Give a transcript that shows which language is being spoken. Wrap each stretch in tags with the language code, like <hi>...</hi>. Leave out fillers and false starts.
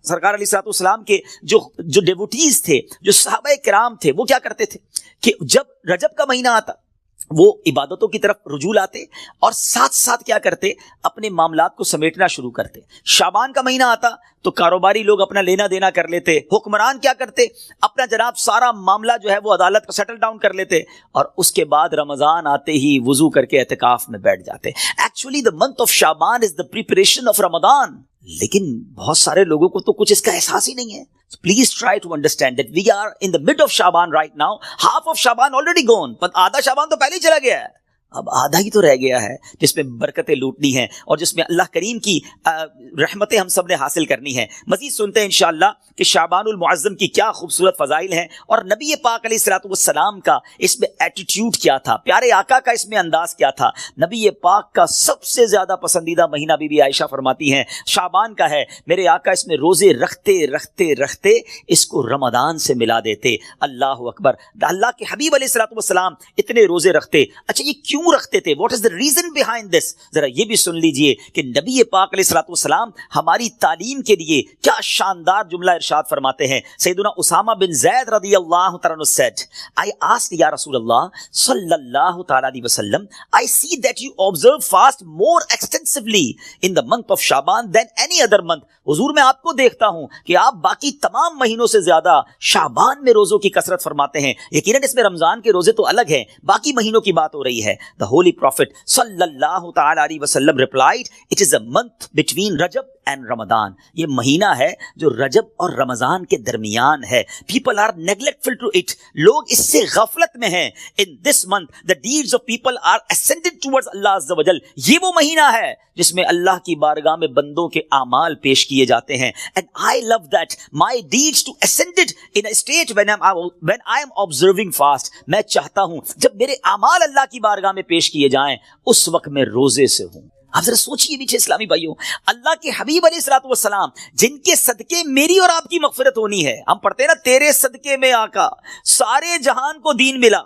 <ur>سرکار علیہ الصلوۃ والسلام کے جو ڈیوٹیز تھے، جو صحابہ کرام تھے، وہ کیا کرتے تھے کہ جب رجب کا مہینہ آتا وہ عبادتوں کی طرف رجوع لاتے اور ساتھ ساتھ کیا کرتے، اپنے معاملات کو سمیٹنا شروع کرتے. شعبان کا مہینہ آتا تو کاروباری لوگ اپنا لینا دینا کر لیتے، حکمران کیا کرتے، اپنا جناب سارا معاملہ جو ہے وہ عدالت کو سیٹل ڈاؤن کر لیتے، اور اس کے بعد رمضان آتے ہی وضو کر کے اعتکاف میں بیٹھ جاتے.</ur> <en>Actually the month of Shaban is the preparation of Ramadan.</en> <ur>لیکن بہت سارے لوگوں کو تو کچھ اس کا احساس ہی نہیں ہے.</ur> <en>Please try to understand that we are in the mid of Shaban right now. Half of Shaban already gone.</en> <ur>But آدھا شعبان تو پہلے ہی چلا گیا ہے. اب آدھا ہی تو رہ گیا ہے جس میں برکتیں لوٹنی ہیں اور جس میں اللہ کریم کی رحمتیں ہم سب نے حاصل کرنی ہیں. مزید سنتے ہیں انشاءاللہ کہ شعبان المعظم کی کیا خوبصورت فضائل ہیں اور نبی پاک علیہ الصلوۃ والسلام کا اس میں ایٹیٹیوڈ کیا تھا، پیارے آقا کا اس میں انداز کیا تھا. نبی پاک کا سب سے زیادہ پسندیدہ مہینہ بی بی عائشہ فرماتی ہیں شعبان کا ہے. میرے آقا اس میں روزے رکھتے رکھتے رکھتے اس کو رمضان سے ملا دیتے. اللہ اکبر. اللہ کے حبیب علیہ الصلوۃ والسلام اتنے روزے رکھتے. اچھا یہ کیوں کیوں رکھتے تھے؟ What is the reason behind this? ذرا یہ بھی سن لیجئے کہ نبی پاک علیہ الصلوۃ والسلام ہماری تعلیم کے لیے کیا شاندار جملہ ارشاد فرماتے ہیں.</ur> <en>سیدنا Usama bin Zaid رضی اللہ تعالیٰ عنہ said, I asked یا رسول اللہ صلی اللہ تعالیٰ علیہ وسلم, I see that you observe fast more extensively in the month of Shaban than any other month.</en> <ur>حضور میں آپ کو دیکھتا ہوں کہ آپ باقی تمام مہینوں سے زیادہ شعبان میں روزوں کی کثرت فرماتے ہیں. یقیناً اس میں رمضان کے روزے تو الگ ہیں, باقی مہینوں کی بات ہو رہی ہے.</ur> <en>The Holy Prophet صلی اللہ تعالیٰ علیہ وسلم replied, it is a month between Rajab and Ramadan.</en> <ur>یہ مہینہ ہے جو رجب اور رمضان کے درمیان ہے.</ur> <en>People are neglectful to it.</en> <ur>لوگ اس سے غفلت میں ہیں.</ur> <en>In this month, the deeds of people are ascended towards Allah Azza wa Jal.</en> <ur>یہ وہ مہینہ ہے جس میں اللہ کی بارگاہ میں بندوں کے اعمال پیش کیے جاتے ہیں.</ur> <en>And I love that my deeds to ascended in a state when I am observing fast.</en> <ur>میں چاہتا ہوں جب میرے اعمال اللہ کی بارگاہ میں پیش کیے جائیں اس وقت میں روزے سے ہوں. آپ ذرا سوچئے میٹھے اسلامی بھائیوں, اللہ کے حبیب علیہ الصلوۃ والسلام جن کے صدقے میری اور آپ کی مغفرت ہونی ہے. ہم پڑھتے ہیں نا, تیرے صدقے میں آقا سارے جہان کو دین ملا.</ur>